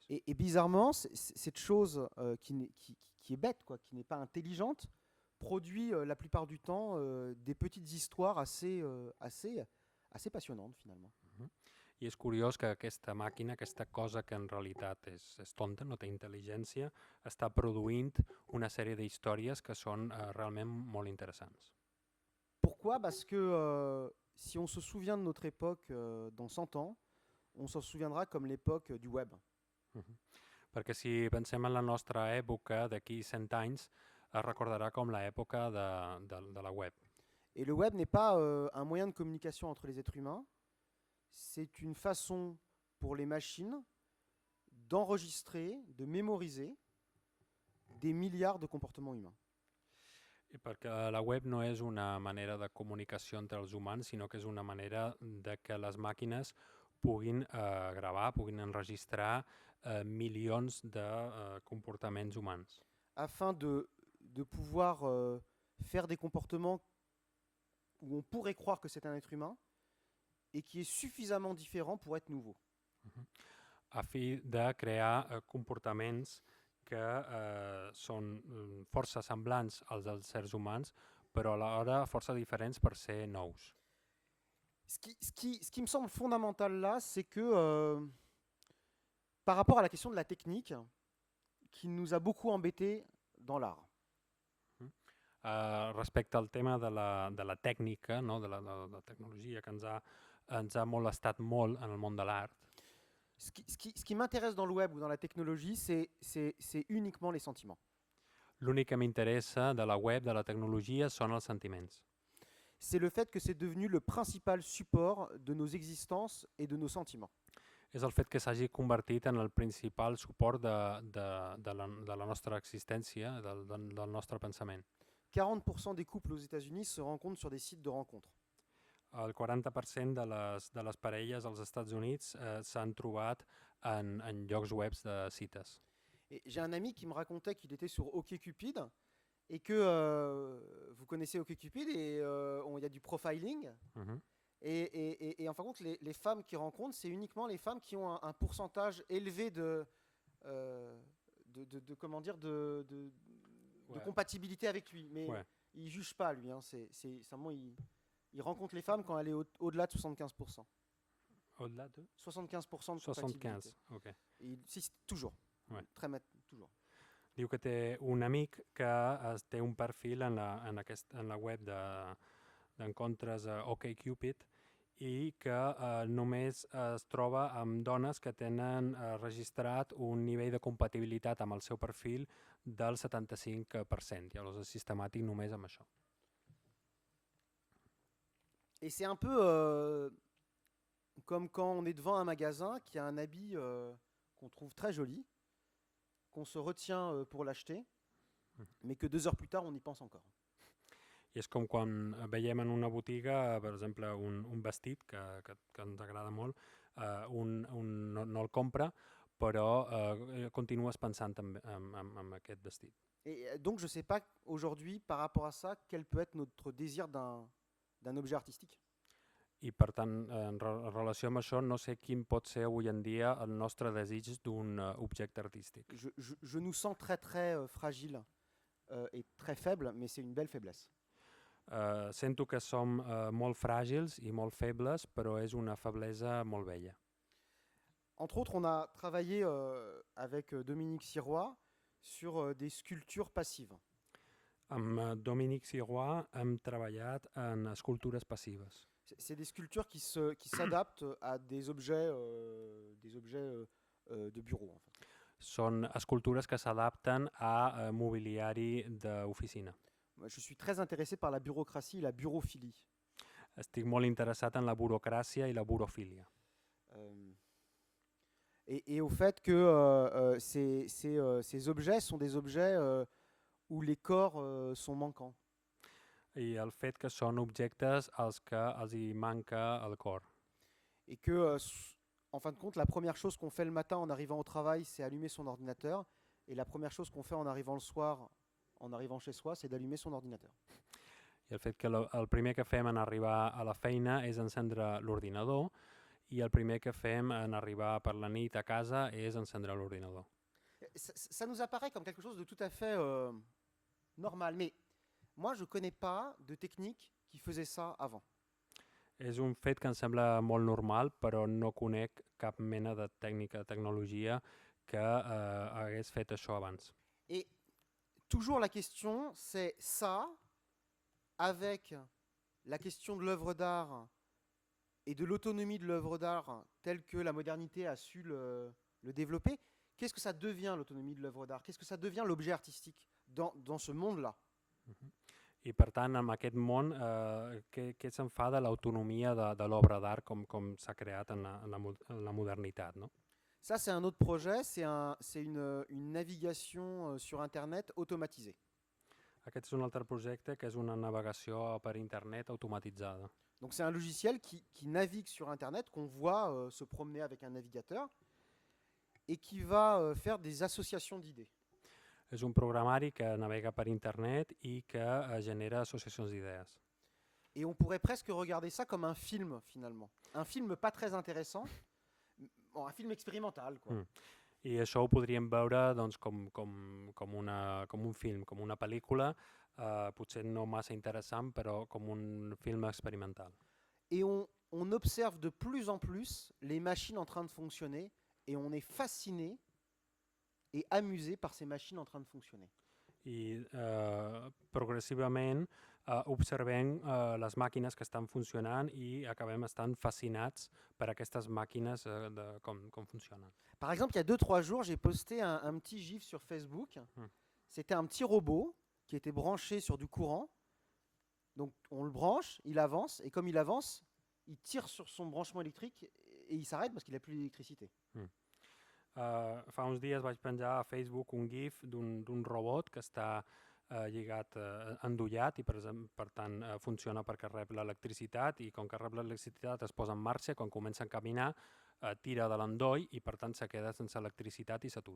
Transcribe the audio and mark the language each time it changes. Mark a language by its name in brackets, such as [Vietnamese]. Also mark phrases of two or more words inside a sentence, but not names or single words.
[French] Et bizarrement, cette chose qui est bête, quoi, qui n'est pas intelligente, produit la plupart du temps des petites histoires assez passionnantes finalement. [Catalan] I és curiós que aquesta màquina, aquesta cosa que en realitat és tonta, no té intel·ligència, està produint una sèrie d'històries que són realment molt interessants. [French] Pourquoi? Parce que si on se souvient de notre époque dans 100 ans, on s'en souviendra comme l'époque du web. [Catalan] Perquè si pensem en la nostra època d'aquí 100 anys, es recordarà com l'època de la web. [French] Et le web n'est pas un moyen de communication entre les êtres humains, c'est une façon pour les machines d'enregistrer, de mémoriser des milliards de comportements humains. [Catalan] I perquè la web no és una manera de comunicació entre els humans, sinó que és una manera de que les màquines puguin gravar, puguin enregistrar milions de comportaments humans. [French] Afin de pouvoir faire des comportements où on pourrait croire que c'est un être humain et qui est suffisamment différent pour être nouveau. [Catalan] A fi de crear comportaments que són força semblants als dels éssers humans, però alhora força diferents per ser nous. [French] Ce qui me semble fondamental là, c'est que par rapport à la question de la technique, qui nous a beaucoup embêtés dans l'art. [Catalan] Respecte al tema de la tècnica, no? de la tecnologia que ens ha molestat molt en el món de l'art. [French] Ce qui m'intéresse dans le web ou dans la technologie, c'est uniquement les sentiments. [Catalan] L'únic que m'interessa de la web, de la tecnologia, són els sentiments. [French] C'est le fait que c'est devenu le principal support de nos existences et de nos sentiments. [Catalan] És el fet que s'hagi convertit en el principal suport de la nostra existència, del nostre pensament. [French] 40% des couples aux États-Unis se rencontrent sur des sites de rencontres. [Catalan] El 40% de les parelles als Estats Units s'han trobat en llocs webs de cites. [French] Et j'ai un ami qui me racontait qu'il était sur OkCupid et que vous connaissez OkCupid et il y a du profiling. Et en fin de compte, les femmes qui rencontrent, c'est uniquement les femmes qui ont un pourcentage élevé de compatibilité avec lui. Mais il ne juge pas, lui. Hein. C'est simplement, il rencontre les femmes quand elle est au-delà de 75%. Au-delà de 75% de 75, compatibilité. Si, toujours. Ouais. Toujours. [Catalan] Diu que té un amic que té un perfil en la web d'encontres OkCupid i que només es troba amb dones que tenen registrat un nivell de compatibilitat amb el seu perfil del 75%. Llavors és sistemàtic només amb això. [French] Et c'est un peu comme quand on est devant un magasin qui a un habit qu'on trouve très joli, qu'on se retient pour l'acheter, mais que 2 heures plus tard, on y pense encore. [Catalan] I és com quan veiem en una botiga, per exemple, un vestit que ens agrada molt, no el compra, però continues pensant en aquest vestit. [French] Et donc, je ne sais pas aujourd'hui, par rapport à ça, quel peut être notre désir d'un objet artistique. [Catalan] I per tant, en relació amb això, no sé quin pot ser avui en dia el nostre desig d'un objecte artístic. [French] Je nous sens très très fragiles et très faibles, mais c'est une belle faiblesse. [Catalan] Sento que som molt fràgils i molt febles, però és una feblesa molt bella. [French] Entre autres, on a travaillé avec Dominique Sirois sur des sculptures passives. [Catalan] Amb Dominique Sirois hem treballat en escultures passives. [French] C'est des sculptures qui s'adaptent à des objets de bureau, en fait. [Catalan] Són escultures que s'adapten a mobiliari d'oficina. [French] Moi, je suis très intéressé par la bureaucratie et la bureaufilie. [Catalan] Estic molt interessat en la burocràcia i la burofília. [French] Euh, et au fait que ces objets sont des objets où les corps sont manquants. [Catalan] I el fet que són objectes als que els hi manca el cor. [French] Et que, en fin de compte, la première chose qu'on fait le matin en arrivant au travail, c'est allumer son ordinateur. Et la première chose qu'on fait en arrivant le soir, en arrivant chez soi, c'est d'allumer son ordinateur. [Catalan] I el fet que el primer que fem en arribar a la feina és encendre l'ordinador i el primer que fem en arribar per la nit a casa és encendre l'ordinador. [French] Ça nous apparaît comme quelque chose de tout à fait normal. Mais moi, je ne connais pas de technique qui faisait ça avant. [Catalan] És un fet que em sembla molt normal, però no conec cap mena de tècnica, de tecnologia que hagués fet això abans. [French] Et toujours la question, c'est ça, avec la question de l'œuvre d'art et de l'autonomie de l'œuvre d'art telle que la modernité a su le développer, qu'est-ce que ça devient l'autonomie de l'œuvre d'art? Qu'est-ce que ça devient l'objet artistique dans ce monde-là? [Catalan] I per tant, en aquest món, què se'n fa de l'autonomia de l'obra d'art com s'ha creat en la modernitat, no? [French] Ça, c'est un autre projet, c'est une navigation sur Internet automatisée. [Catalan] Aquest és un altre projecte que és una navegació per internet automatitzada. [French] Donc c'est un logiciel qui navigue sur Internet, qu'on voit se promener avec un navigateur, et qui va faire des associations d'idées. [Catalan] És un programari que navega per internet i que genera associacions d'idees. [French] Et on pourrait presque regarder ça comme un film, finalement. Un film pas très intéressant, bon, un film expérimental, quoi. [Catalan] I això ho podríem veure doncs, com un film, com una pel·lícula, potser no massa interessant, però com un film experimental. [French] Et on observe de plus en plus les machines en train de fonctionner, et on est fasciné et amusé par ces machines en train de fonctionner. [Catalan] I progressivament observem les màquines que estan funcionant i acabem estant fascinats per aquestes màquines com funcionen. [French] Par exemple, il y a 2-3 jours, j'ai posté un petit gif sur Facebook. C'était un petit robot qui était branché sur du courant. Donc on le branche, il avance, et comme il avance, il tire sur son branchement électrique et il s'arrête parce qu'il n'a plus d'électricité. [Catalan] Fa uns dies vaig penjar a Facebook un gif d'un robot que està lligat, endollat i per tant funciona perquè rep l'electricitat i com que rep l'electricitat es posa en marxa, quan comença a caminar tira de l'endoll i per tant se queda sense electricitat i s'atura.